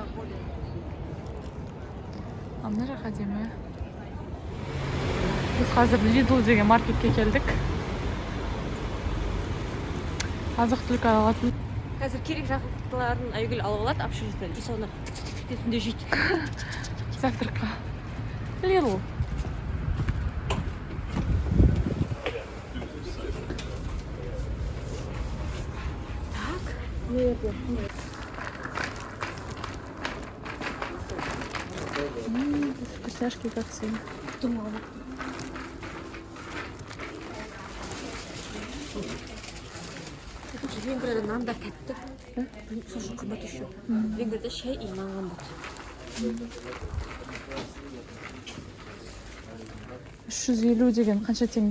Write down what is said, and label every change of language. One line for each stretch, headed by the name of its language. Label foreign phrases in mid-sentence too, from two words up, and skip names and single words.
Kazakh: Мына жақ әдемі. Біз қазір Lidl деген маркетке келдік. Азық-түлік алатын. Қазір керек жақындыларын Айгүл алып алады, общежитиеден. И соны түнде жейді. Завтракқа. Lidl. Так.
Russian: Вкусняшки как всегда. Думала.
Kazakh: Венгрияда нандар тәтті. Сосын қымбат еще. Венгрияда шай и нан қымбат. 350 деген қанша теңге?